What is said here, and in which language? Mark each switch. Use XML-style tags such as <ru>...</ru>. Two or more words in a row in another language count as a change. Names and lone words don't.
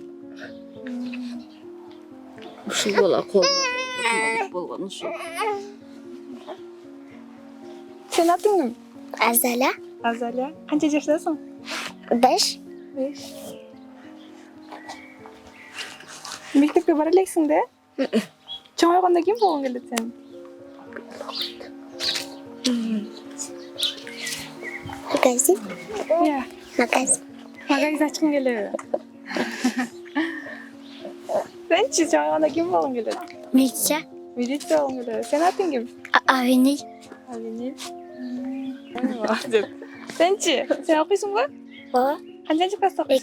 <ky>Ушул бала колуна болгон ушул. Сен атың ким? Азаля. Азаля. Канча жаштасың? 5. 5. Мектепке бара элексиң да? Чоңойгондо ким болгуң келет сен? Магазин. Иә. Магазин. Магазин ачкың келеби? Сенчи чоңойгондо ким болгуң келет? Милиция. Милиция болгуң келет. Сен атың ким? Авини. Авини. Сенчи, сен окуйсуңбу? Ооба. Канчанчы класста окуйсуң?</ky>